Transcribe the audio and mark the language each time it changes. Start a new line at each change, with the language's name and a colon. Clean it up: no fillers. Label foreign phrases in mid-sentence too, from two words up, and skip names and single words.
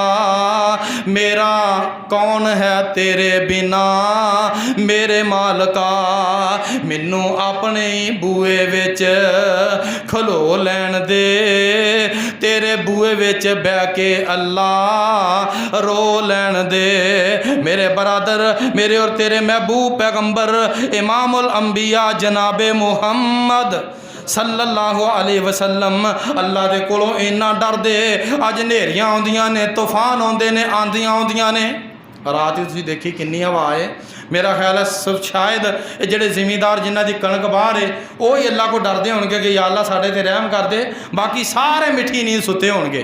Punjabi: میرا کون ہے تیرے بنا میرے مالکا، مینوں اپنے ہی بوہے وچ کھلو لین دے. تیرے بوہے وچ بہہ کے اللہ رو لین دے. میرے برادر، میرے اور تیرے محبوب پیغمبر امام الانبیاء جناب محمد
Arabic: صلى الله عليه وسلم
Punjabi: اللہ دے کولوں اینا ڈردے. اج نھیریاں آؤندیاں نے، طوفان آؤندے نے، آندھیاں آؤندیاں نے. رات ہی تسیں ویکھی کنی ہوا ہے۔ میرا خیال ہے شاید جیہڑے زمیندار جنہاں دی کنک باہر ہے او ہی اللہ کو ڈردے ہون گے کہ یا اللہ ساڈے تے رحم کر دے، باقی سارے مٹھی نیند ستے ہون گے.